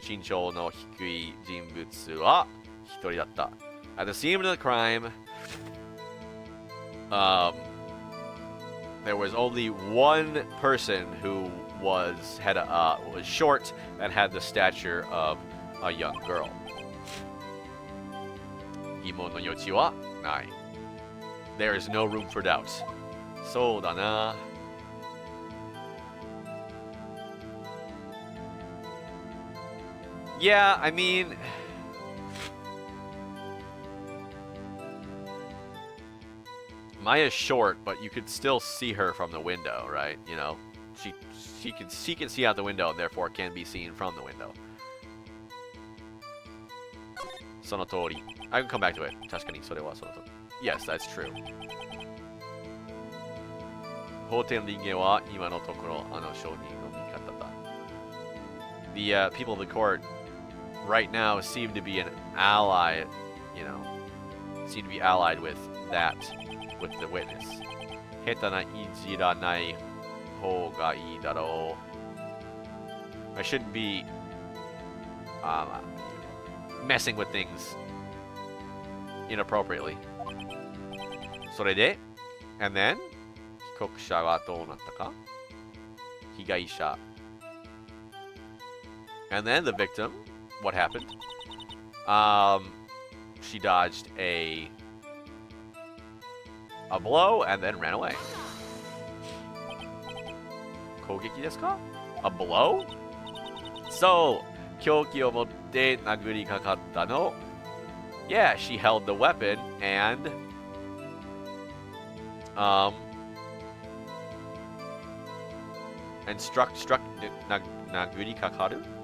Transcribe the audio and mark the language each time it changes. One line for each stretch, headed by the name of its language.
Japanese: 身長の低い人物は一人だった。
English: At the scene of the crime, there was only one person who was short and had the stature of a young girl.
Japanese: 疑問の余地はない。
English: There is no room for doubt.
Japanese: そうだな。
English: Yeah, I mean, Maya's short, but you could still see her from the window, right? You know, she can see out the window and therefore can be seen from the window.
Japanese: その通り.
English: I can come back to it.
Japanese: 確かにそれはその通り.
English: Yes, that's true.
Japanese: 法廷の人間は今のところあの証人の味方だ.
English: The people of the court right now seem to be an ally, seem to be allied with the witness.
Japanese: 下手ないじらない方がいいだろう.
English: I shouldn't be messing with things inappropriately.
Japanese: それで
English: and then
Japanese: 被告者はどうなったか?
English: 被害者 and then the victim, what happened? She dodged a blow and then ran away.
Japanese: 攻撃ですか?
English: A blow?
Japanese: So, 凶器を持って殴りかかったの?
English: Yeah, she held the weapon and struck
Japanese: 殴りかかる?